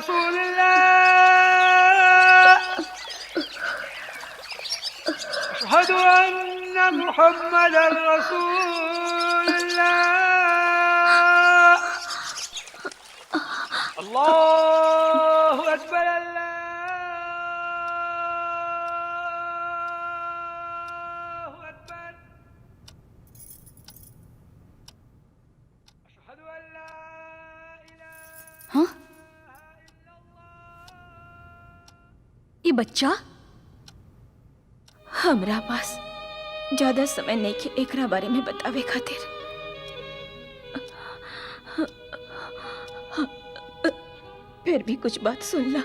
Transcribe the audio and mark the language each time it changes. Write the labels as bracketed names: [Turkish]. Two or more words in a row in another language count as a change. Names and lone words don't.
[Arabic] رسول الله أشهد أن محمدا رسول الله الله أكبر الله أكبر أشهد أن لا [Bhojpuri] हाँ? ये बच्चा हमरा पास ज्यादा समय नहीं के एकरा बारे में बतावे खातिर फिर भी कुछ बात सुन ला।